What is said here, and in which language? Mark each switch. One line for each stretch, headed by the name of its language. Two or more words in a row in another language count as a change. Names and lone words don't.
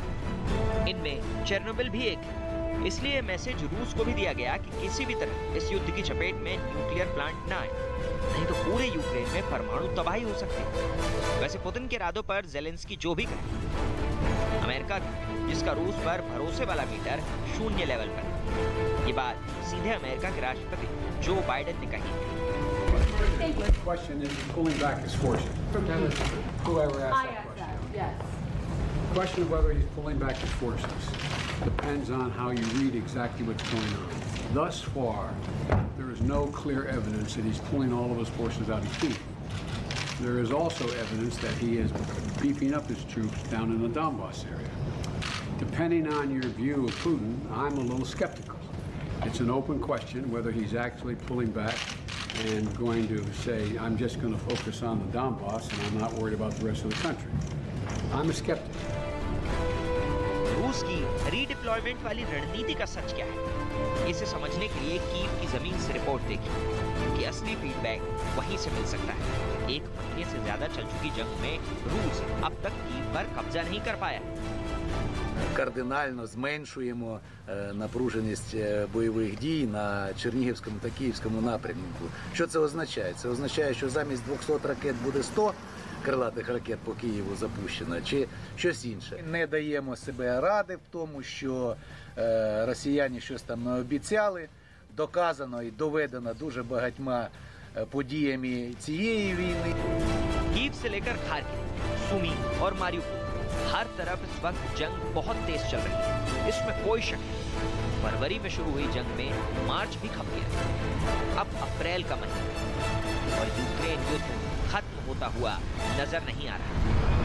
Hindi: इनमें चेर्नोबिल भी एक है। इसलिए मैसेज रूस को भी दिया गया कि किसी भी तरह इस युद्ध की चपेट में
English: nuclear plant
Hindi: न आए, नहीं तो पूरे यूक्रेन में परमाणु तबाही हो सकती है। वैसे पुतिन के इरादों पर ज़ेलेंस्की जो भी कहे, अमेरिका जिसका रूस पर भरोसे वाला मीटर 0 लेवल पर, ये बात सीधे अमेरिका के राष्ट्रपति जो बाइडेन ने कही।
English: The question is pulling back his forces. Whoever asked that question. Yes. The question of whether he's pulling back his forces depends on how you read exactly what's going on. Thus far, there is no clear evidence that he's pulling all of his forces out of Kyiv. There is also evidence that he is beefing up his troops down in the Donbass area. Depending on your view of Putin, I'm a little skeptical. It's an open question whether he's actually pulling back and going to say, I'm just going to focus on the Donbass and I'm not worried about the rest of the country. I'm a skeptic.
Hindi: रूस की रीडिप्लॉयमेंट वाली रणनीति का सच क्या है, इसे समझने के लिए कीव की जमीन से रिपोर्ट देखी, कि असली फीडबैक वहीं से मिल सकता है। 1 महीने से ज्यादा चल चुकी जंग में रूस अब तक कीव पर कब्जा नहीं कर पाया।
Ukrainian: Кардинально зменшуємо напруженість бойових дій на Чернігівському та Київському напрямку. Що це означає? Це означає, що замість 200 ракет буде 100 крилатих ракет по Києву запущено, чи щось інше. Не даємо себе ради в тому, що росіяни щось там не обіцяли. Доказано і доведено дуже багатьма подіями цієї війни.
Hindi: कीव से लेकर खार्किव, सुमी और मारिउपोल, हर तरफ इस वक्त जंग बहुत तेज चल रही है, इसमें कोई शक नहीं। फरवरी में शुरू हुई जंग में मार्च भी खप गया, अब अप्रैल का महीना, और यूक्रेन युद्ध खत्म होता हुआ नजर नहीं आ रहा।